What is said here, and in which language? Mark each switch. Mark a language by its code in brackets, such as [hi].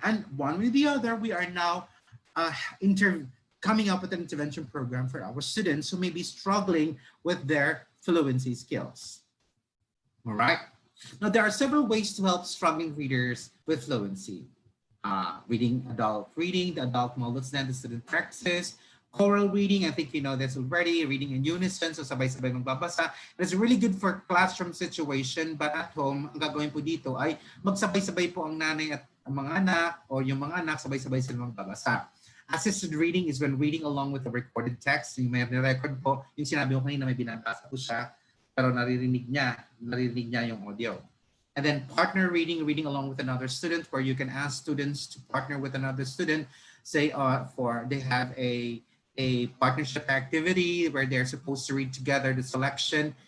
[en] And one way or the other, we are now coming up with an intervention program for our students who may be struggling with their fluency skills. All right. Now, there are several ways to help struggling readers with fluency. Reading, the adult model standard student practice, choral reading, I think you know this already, reading in unison, [tl] so sabay-sabay magbabasa. [en] It's really good for classroom situation, [tl] but at home, ang gagawin po dito ay magsabay-sabay po ang nanay at ang mga anak o yung mga anak, sabay-sabay sila magbabasa. [en] Assisted reading is when reading along with the recorded text. [tl] Yung may record po, yung sinabi ko kanina may binabasa po siya, pero naririnig niya yung audio. [en] And then partner reading, reading along with another student, where you can ask students to partner with another student. Say they have a partnership activity where they're supposed to read together the selection.